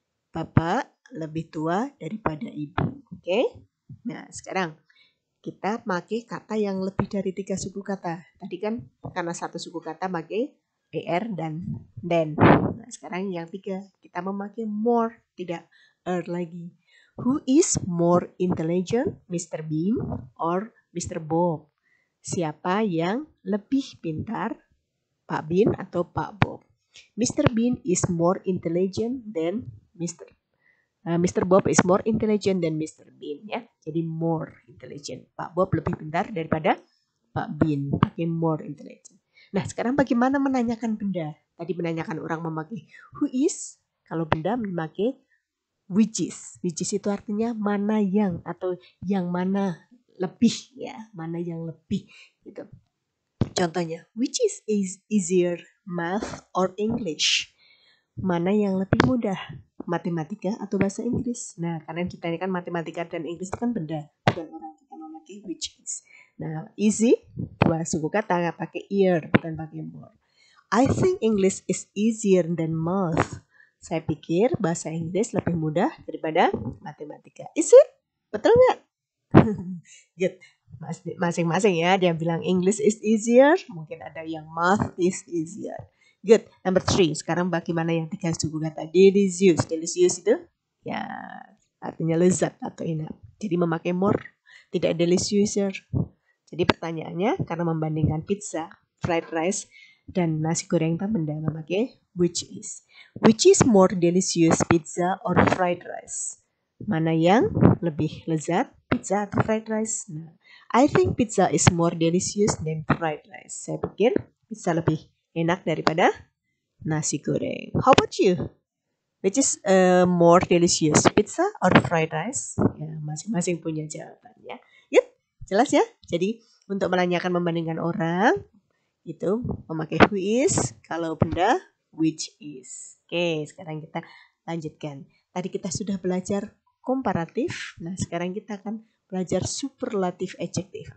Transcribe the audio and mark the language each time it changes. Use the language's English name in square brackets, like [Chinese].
[Indonesian] Bapak lebih tua daripada ibu. Oke? Nah, sekarang kita pakai kata yang lebih dari 3 suku kata. Tadi kan karena satu suku kata pakai er dan then. Nah, sekarang yang 3 kita memakai more, tidak lagi. [English] Who is more intelligent, Mr. [Indonesian] Bean or Mr. Bob? Siapa yang lebih pintar, Pak Bean atau Pak Bob? Mr. [English] Bean is more intelligent than Mr. Bob is more intelligent than Mr. [Indonesian] Bean ya. Jadi more intelligent. Pak Bob lebih pintar daripada Pak Bean. Pakai [English] more intelligent. [Indonesian] Nah, sekarang bagaimana menanyakan benda? Tadi menanyakan orang memakai who is. Kalau benda memakai which is. Which is itu artinya mana yang atau yang mana lebih ya. Mana yang lebih gitu. Contohnya, [English] which is easier, math or English? [Indonesian] Mana yang lebih mudah, matematika atau bahasa Inggris? Nah, karena kita ini kan matematika dan Inggris itu kan benda, bukan orang. Kita memakai which is. Nah, easy, dua suku kata, pakai ear, bukan pakai more. [English] I think English is easier than math. [Indonesian] Saya pikir bahasa Inggris lebih mudah daripada matematika. [English] Is it? [Indonesian] Betul nggak? [English] Good. [Indonesian] Masing-masing ya, dia bilang [English] English is easier, [Indonesian] mungkin ada yang [English] math is easier. Good. Number 3. [Indonesian] Sekarang bagaimana yang 3 suku kata? Delicious. Delicious itu ya artinya lezat atau enak. Jadi memakai more, tidak deliciouser. Jadi pertanyaannya karena membandingkan pizza, fried rice, dan nasi goreng tak benda memakai which is. [English] Which is more delicious, pizza or fried rice? [Indonesian] Mana yang lebih lezat, pizza atau fried rice? [English] Nah, I think pizza is more delicious than fried rice. [Indonesian] Saya pikir pizza lebih enak daripada nasi goreng. [English] How about you? Which is more delicious, pizza or fried rice? [Indonesian] Ya, masing-masing punya jawabannya. Yep, jelas ya. Jadi untuk menanyakan membandingkan orang itu memakai who is, kalau benda which is. Oke, sekarang kita lanjutkan. Tadi kita sudah belajar komparatif. Nah, sekarang kita akan belajar superlatif adjektif.